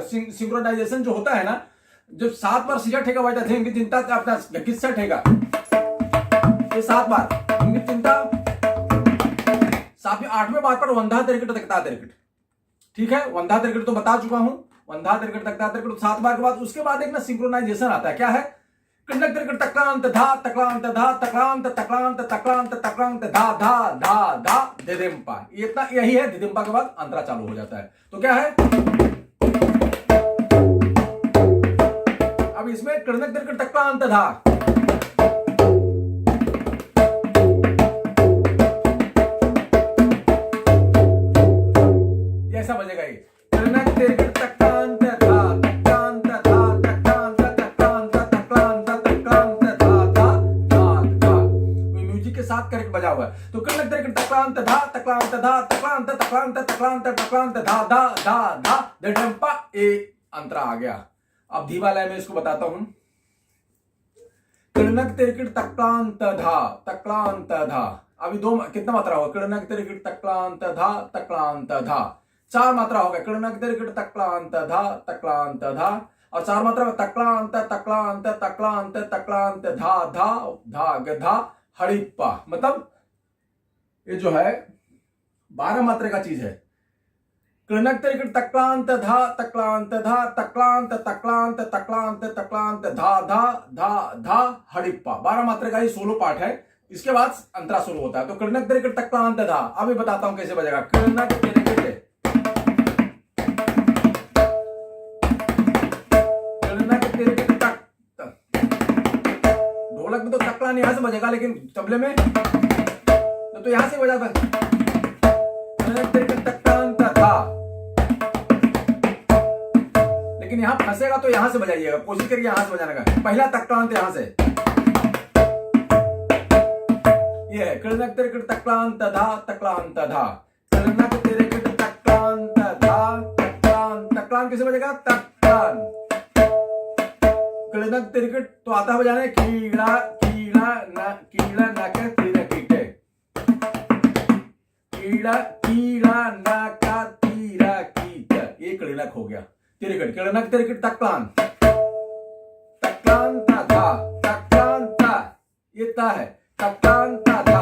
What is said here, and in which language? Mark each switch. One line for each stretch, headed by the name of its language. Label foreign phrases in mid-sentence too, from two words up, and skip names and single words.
Hindi: सिंक्रोनाइजेशन जो होता है ना, जब 7 बार सीधा ठेका बजता है, इंगित चिंता अपना किस्सा ठेका, ये 7 बार इंगित चिंता, 8वें बार पर वंधा तिरकट तकता तिरकट। ठीक है, वंधा तिरकट तो बता चुका हूं, वंधा तिरकट तकता तिरकट 7 बार के बाद उसके बाद एक ना सिंक्रोनाइजेशन आता है। क्या है? कृणक तिरकट तक्रांत धा तक्रांत धा तक्रांत तक्रांत तक्रांत तक्रांत धा धा धा धा दिदिम्पा। इतना यही है। दिदिम्पा के बाद अंतरा चालू हो जाता है। तो क्या है? अब इसमें कृणक तिरकट तक्रांत धा, ऐसा बजेगा ये। कृणक तिरकट तक्रांत धा तक्रांत धा तक्रांत तक्रांत तक्रांत तक्रांत धा धा धा धा। म्यूजिक के साथ करेक्ट बजा हुआ है। तो कृणक तिरकट तक्रांत धा तक्रांत धा तक्रांत तक्रांत तक्रांत तक्रांत धा धा धा धा दिदिम्पा। ए अंतरा आ गया। अब धीमा लय में इसको बताता हूं। कृणक तिरकट तक्रांत धा तक्रांत धा। अभी दो कितना मात्रा होगा? कृणक तिरकट तक्रांत धा तक्रांत धा, 4 मात्रा होगा। कृणक तिरकट तक्रांत धा तक्रांत धा, और 4 मात्रा तक्रांत तक्रांत तक्रांत तक्रांत धा धा धा गधा हड़िप्पा। मतलब ये जो है 12 मात्रा का चीज है। कृणक तिरकट तक्रांत धा तक्रांत धा तक्रांत तक्रांत तक्रांत तक्रांत धा धा धा धा हड़िप्पा। 12 मात्रा का ही
English: solo part
Hindi: है। इसके बाद अंतरा शुरू होता है। तो कृणक तिरकट तक्रांत धा, अभी बताता हूं कैसे बजेगा। कृणक तिरकट ढोलक में तो तकलान यहां से बजेगा, लेकिन तबले में तो यहां से बजा था। लेकिन यहां फंसेगा तो यहां से बजाइएगा, कोशिश करिए यहां से बजाने का। पहला तक्रांत यहां से, ये है कृणक तिरकट तक्रांत धा तक्रांत धा। कृणक तिरकट तक्रांत धा तक्रांत। तक्रांत किसे बजेगा? तक्रांत। कृणक तिरकट तो आता है बजाने कीड़ा कीड़ा न कीड़ा न के तिरकिटे, कीड़ा कीड़ा न का तीरा कीट। ये कृणक हो गया तिरकट। कृणक तिरकट तक्रांत तक्रांत धा तक्रांत, ये ता है तक्रांत धा।